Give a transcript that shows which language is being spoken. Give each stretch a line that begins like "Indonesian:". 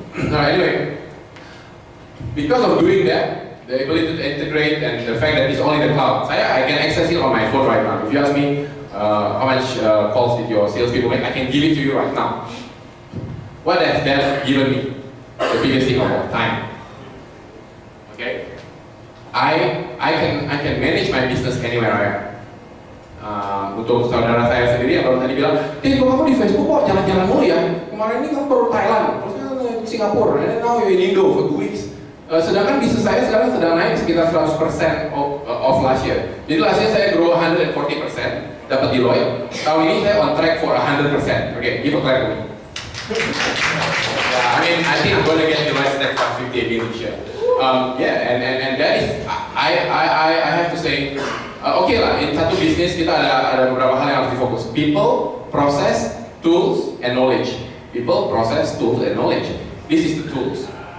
English: Now anyway, because of doing that, the ability to integrate and the fact that it's all in the cloud, I can access it on my phone right now. If you ask me how much calls did your salespeople make, I can give it to you right now. What has that given me? The biggest thing of all, time. Okay, I can manage my business anywhere I am.
Indonesian: Untuk saudara saya sendiri yang baru tadi bilang, kok kamu di Facebook kok jalan-jalan mulu ya? Kemarin ini kamu baru Thailand, terusnya Singapura,
English: and now you're in Indo for 2 weeks.
Indonesian: Sedangkan bisnis saya sekarang sedang naik sekitar 100%
English: of last year.
Indonesian: Jadi
English: last year
Indonesian: saya grow 140%, dapat Deloitte. Tahun ini saya
English: on track
Indonesian: for 100%.
English: Okay, give a clap to me. Yeah, I think I'm going to get Deloitte next 150 again this year. And that is, I have to say,
Indonesian: okay lah, in satu bisnis kita ada beberapa hal yang harus difokus.
English: People, process, tools, and knowledge. People, process, tools, and knowledge. This is the tools.